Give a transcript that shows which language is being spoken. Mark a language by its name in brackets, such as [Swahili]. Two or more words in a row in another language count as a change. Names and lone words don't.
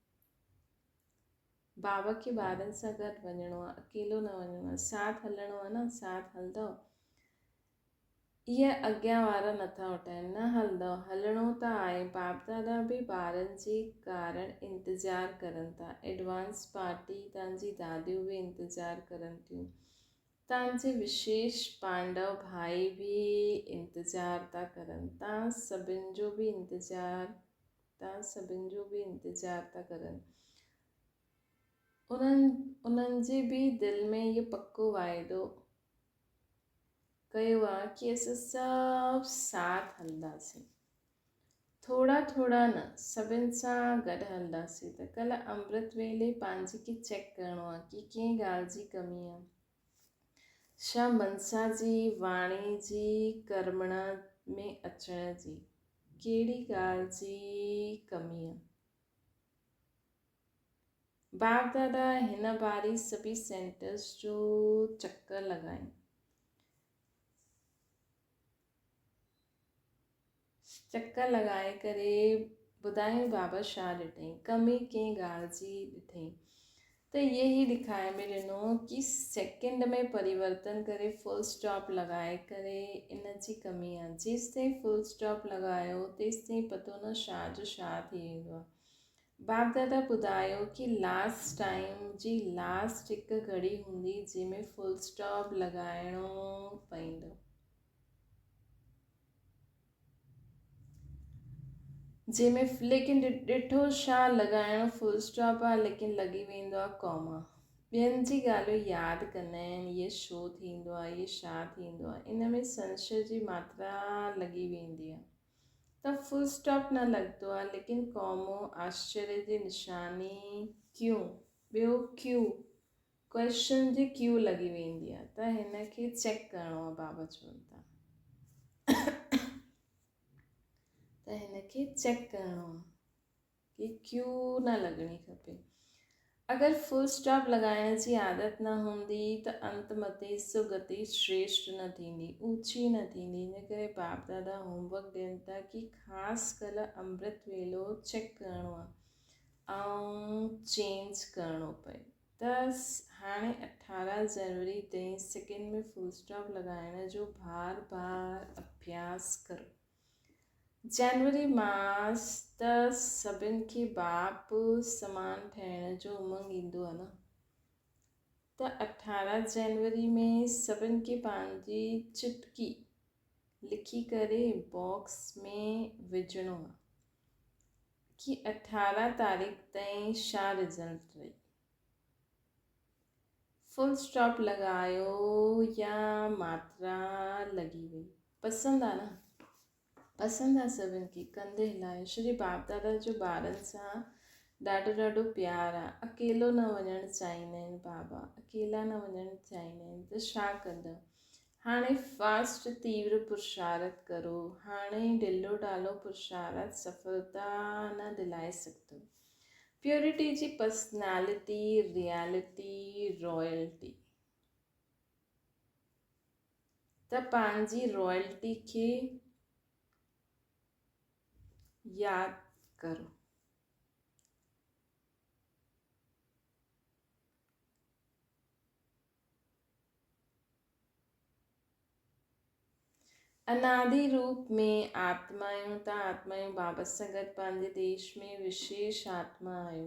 [Sindhi] बाबा खे ॿारनि सां गॾु वञिणो आहे, अकेलो न वञिणो आहे, साथ हलणो आहे न, साथ हलंदव। इहे अॻियां वारा नथा उठाइनि, न हलंदव, हलणो त आहे। बाप दादा बि ॿारनि जे कारण इंतज़ारु करनि था। [English] advance party [Sindhi] तव्हांजी दादियूं बि इंतज़ारु करनि थियूं, तव्हांजे विशेष पांडव भाई बि इंतज़ारु था करनि, तव्हां सभिनि जो बि इंतज़ारु था करनि। उन्हनि जे बि दिलि में इहो पको वाइदो कयो आहे कि असां सभु साथ हलंदासीं, थोड़ा थोड़ा न, सभिनि सां गॾु हलंदासीं। त कल्ह अमृत वेले पंहिंजे खे चेक करिणो आहे कि कंहिं ॻाल्हि जी कमी आहे, छा मनसा जी, वाणी जी, कर्मण में अचण जी, कहिड़ी ॻाल्हि जी कमी आहे। बाप दादा हिन बारी सभी सेंटर्स जो चक्कर लॻाइनि, चक्कर लॻाए करे ॿुधायूं बाबा छा ॾिठईं, कमी कंहिं ॻाल्हि जी ॾिठईं। त इहे ई ॾेखारे में ॾिनो कि सेकेंड में परिवर्तन करे [English] full stop [Sindhi] लॻाए करे इन जी कमी आहे। जेसि ताईं [English] full stop [Sindhi] लॻायो तेसि ताईं पतो न छा जो छा थी वेंदो आहे। बाप दादा ॿुधायो कि [English] last time [Sindhi] जी लास्ट हिकु घड़ी हूंदी जंहिंमें [English] full stop [Sindhi] लॻाइणो पवंदो, जंहिंमें लेकिन ॾिठो छा लॻाइणो [English] full stop [Sindhi] आहे, लेकिन लॻी वेंदो आहे कॉमा। ॿियनि जी ॻाल्हियूं यादि कंदा आहिनि, इहे छो थींदो आहे, इहे छा थींदो आहे, इन में संशय जी मात्रा लॻी वेंदी आहे। त [English] full stop [Sindhi] न लॻंदो आहे, लेकिन कॉमो, आश्चर्य जी निशानी, क्यों, ॿियो क्यों, क्वेश्चन जी क्यू लॻी वेंदी आहे। त हिन खे चेक करिणो आहे, बाबा चवनि था। त हिन खे चेक करिणो आहे कि क्यू न लॻणी खपे। अगरि [English] full stop [Sindhi] लॻाइण जी आदत न हूंदी त अंत मते सुगति श्रेष्ठ न थींदी, ऊची न थींदी। इन करे बाप दादा होमवर्क ॾियनि था कि ख़ासि कल्ह अमृत वेलो चेक करिणो आहे ऐं चेंज करिणो पए। त हाणे 18 जनवरी ताईं सेकेंड में [English] full stop [Sindhi] लॻाइण जो बार बार अभ्यास करो। जनवरी मास त सभिनि खे बाप समान ठहिण जो उमंग ईंदो आहे न। त 18 जनवरी में सभिनि खे पंहिंजी चुटकी लिखी करे बॉक्स में विझणो आहे कि 18 तारीख़ ताईं छा रिज़ल्ट रही। [English] full stop [Sindhi] लॻायो या मात्रा लॻी वई, पसंदि आहे न, पसंदि आहे सभिनि खे, कंधे हिलायो। श्री बाप दादा जो ॿारनि सां ॾाढो ॾाढो प्यार आहे। अकेलो न वञणु चाहींदा आहिनि बाबा, अकेला न वञणु चाहींदा आहिनि। त छा कंदव? हाणे फास्ट तीव्र पुरुषार्थ करो। हाणे ढिलो ढालो पुरुषार्थ सफलता न दिलाए सघंदो। प्योरिटी जी [English] personality, reality, royalty. [Sindhi] त पंहिंजी रॉयल्टी खे यादि करो। अनादि रूप में आत्मायूं, तव्हां आत्मायूं बाबा सां गॾु पंहिंजे देश में विशेष आत्मा आहियो।